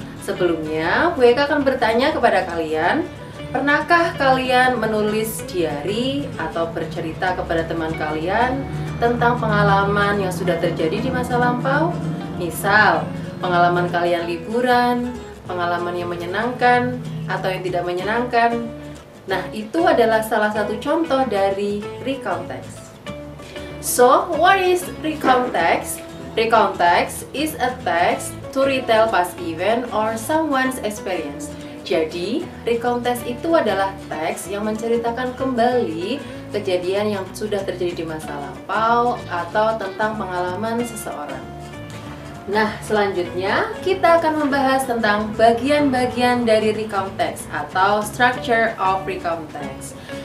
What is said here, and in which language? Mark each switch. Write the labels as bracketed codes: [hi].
[id] Sebelumnya, Bu Eka akan bertanya kepada kalian, pernahkah kalian menulis diary atau bercerita kepada teman kalian tentang pengalaman yang sudah terjadi di masa lampau? Misal, pengalaman kalian liburan, pengalaman yang menyenangkan atau yang tidak menyenangkan. Nah, itu adalah salah satu contoh dari recount text. [en] So, what is recount text? Recount text is a text to retell past event or someone's experience. [id] Jadi, recount text itu adalah teks yang menceritakan kembali kejadian yang sudah terjadi di masa lampau atau tentang pengalaman seseorang. Nah, selanjutnya kita akan membahas tentang bagian-bagian dari recount text atau [en] structure of recount text.